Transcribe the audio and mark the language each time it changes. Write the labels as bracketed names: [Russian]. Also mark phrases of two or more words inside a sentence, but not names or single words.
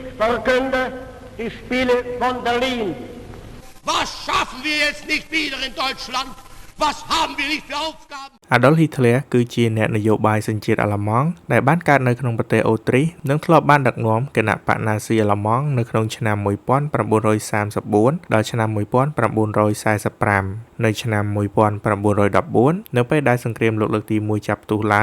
[German] verkünde die Spiele von Berlin. Was schaffen wir jetzt nicht wieder in Deutschland? Was haben wir nicht für Aufgaben? [Khmer] Adolf Hitler គឺជាអ្នកនយោបាយសញ្ជាតិអាល្លឺម៉ង់ដែលបានកើតនៅក្នុងប្រទេសអូទ្រីសនិងធ្លាប់បានដឹកនាំគណៈបកណាស៊ីអាល្លឺម៉ង់នៅក្នុងឆ្នាំ1934ដល់ឆ្នាំ1945នៅឆ្នាំ1914នៅពេលដែលសង្គ្រាមលោកលើកទី1ចាប់ផ្ទុះឡើង